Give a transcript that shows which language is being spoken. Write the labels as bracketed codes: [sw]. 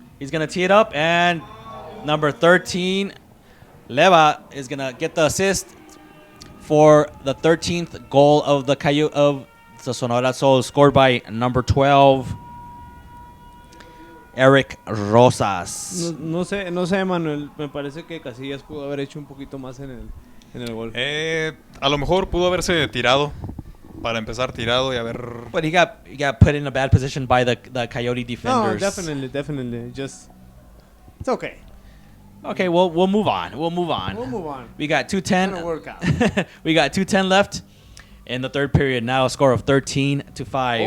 [en] He's going to tee it up, and number 13, Leva, is going to get the assist for the 13th goal of the Sonora Soul, scored by number 12, Eric Rosas. [es] No sé, Manuel. Me parece que Casillas pudo haber hecho un poquito más en el gol. A lo mejor pudo haberse tirado. Para empezar tirado y haber... [en] But he got put in a bad position by the Coyote defenders. No, definitely. Just, it's okay. Okay, we'll move on. We'll move on. We got It's gonna 2:10. work out. We got 2:10 left in the third period. Now a score of 13-5.